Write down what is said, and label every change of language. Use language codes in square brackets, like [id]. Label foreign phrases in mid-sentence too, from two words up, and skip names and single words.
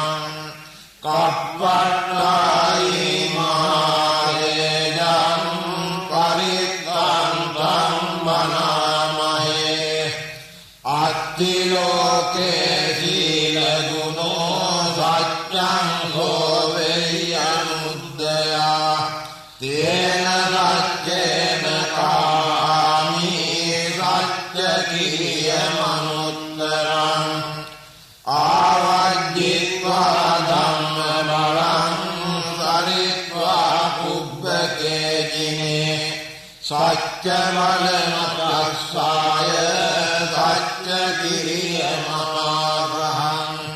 [pi] කප්පට්ඨායි මහරේජං පරිත්තං බනාමයේ අත්තිලෝකේ සීල ගුණෝ සත්‍යං හෝවෙයි අනුද්දයා තේන සච්චේන කාමි සච්ච කිරිය මනුත්තරං ආවජ්ජිත්වා ධම්ම බලං සරිත්වා පුබ්බකේජිනේ සච්ච බල මතස්සාය සච්ච කිරිය මමාග්‍රහං